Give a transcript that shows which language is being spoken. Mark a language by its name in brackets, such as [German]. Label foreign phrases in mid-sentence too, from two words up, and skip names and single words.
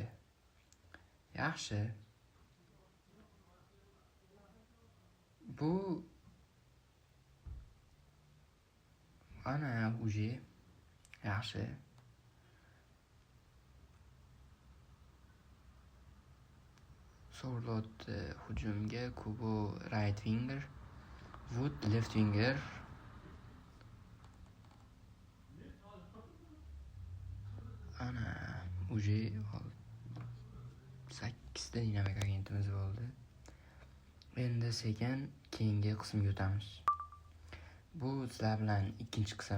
[Uzbek] Yaxshi. Bu ana уже yaxshi. Sorlot hujumga, [English] Kubo right winger, Wood left winger. [Uzbek] Ana уже 8 ta dinamik agentimiz bo'ldi. Endi sekin keyingi qismga o'tamiz. Bu sizlar bilan ikkinchi qism.